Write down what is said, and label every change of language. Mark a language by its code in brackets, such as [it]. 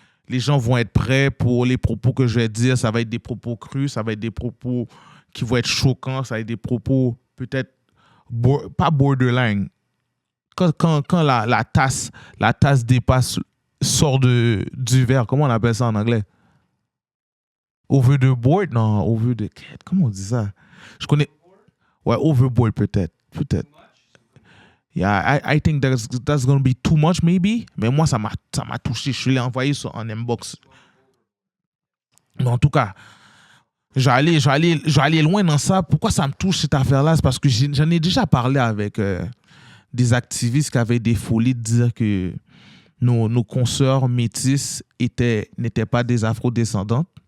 [fr] les gens vont être prêts pour les propos que je vais dire. Ça va être des propos crus, ça va être des propos qui vont être choquants, ça va être des propos peut-être pas borderline. Quand la tasse dépasse, sort du verre, comment on appelle ça en anglais? [en] Over the board? [fr] Non, [en] over the... [fr] Comment on dit ça? Je connais... Ouais, overboard peut-être. Peut-être. [en] Yeah, I think that's going to be too much maybe. [fr] Mais moi, ça m'a touché. Je l'ai envoyé en inbox. Mais en tout cas, je vais aller loin dans ça. Pourquoi ça me touche cette affaire-là? C'est parce que j'en ai déjà parlé avec des activistes qui avaient des folies de dire que nos consoeurs métisses n'étaient pas des afro-descendantes.